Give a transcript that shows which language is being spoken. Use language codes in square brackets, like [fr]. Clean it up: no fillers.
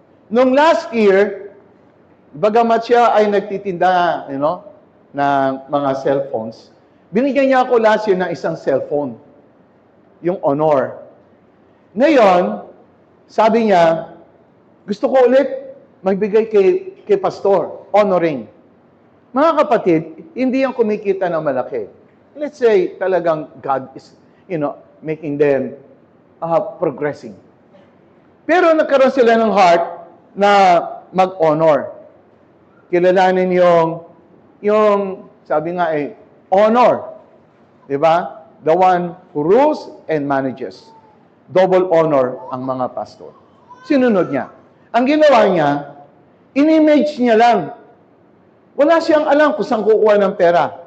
[tl] Nung last year, bagamat siya ay nagtitinda, ng mga cellphones, binigyan niya ako last year ng isang cellphone, yung honor. Ngayon, sabi niya, gusto ko ulit magbigay kay Pastor, honoring. Mga kapatid, hindi yan kumikita ng malaki. [en] Let's say, talagang God is, making them progressing. [tl] Pero nagkaroon sila ng heart na mag-honor. Kilalanin yung sabi nga honor. Diba? [en] The one who rules and manages. [tl] Double honor ang mga pastor. Sinunod niya. Ang ginawa niya, in-image niya lang. Wala siyang alam kung saan kukuha ng pera.